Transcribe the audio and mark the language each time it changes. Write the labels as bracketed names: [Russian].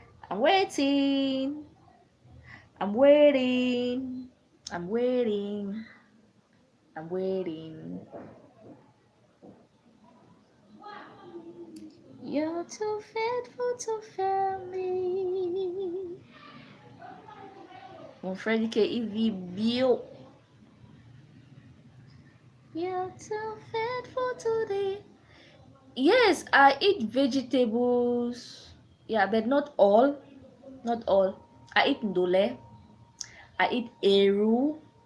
[English] I'm waiting. I'm waiting. I'm waiting. I'm waiting. You're too faithful to fail me. [French] Mon frère dit qu'il vit bio. [English] You're too faithful today. Yes, I eat vegetables. Yeah, but not all. Not all. I eat ndole. I eat eru.